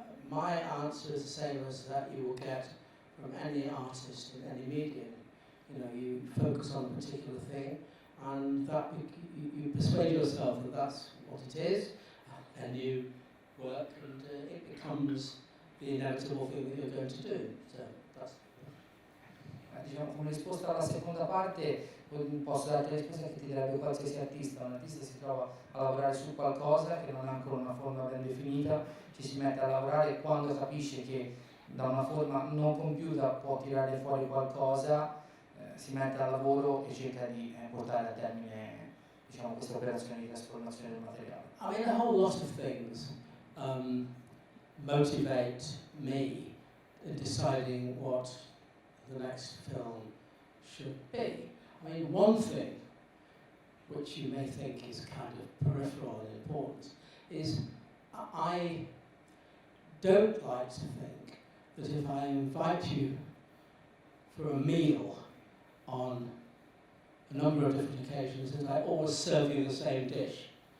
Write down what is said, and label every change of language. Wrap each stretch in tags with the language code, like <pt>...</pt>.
<en>My answer is the same as that you will get from any artist in any medium. You know, you focus on a particular thing, and that you persuade yourself that that's what it is, and you work, and it becomes the inevitable thing that you're going to do. So that's.</en> <it>Diciamo, come risposta alla seconda parte posso darti la risposta che ti darebbe qualsiasi artista. Un artista si trova a lavorare su qualcosa che non ha ancora una forma ben definita, ci si mette a lavorare e quando capisce che da una forma non compiuta può tirare fuori qualcosa, si mette al lavoro e cerca di portare a termine, diciamo, questa operazione di trasformazione del materiale.</it> <en>I mean, a whole lot of things motivate me in deciding what the next film should be. I mean, one thing, which you may think is kind of peripheral in importance, is I don't like to think that if I invite you for a meal on a number of different occasions, that I always serve you the same dish.</en>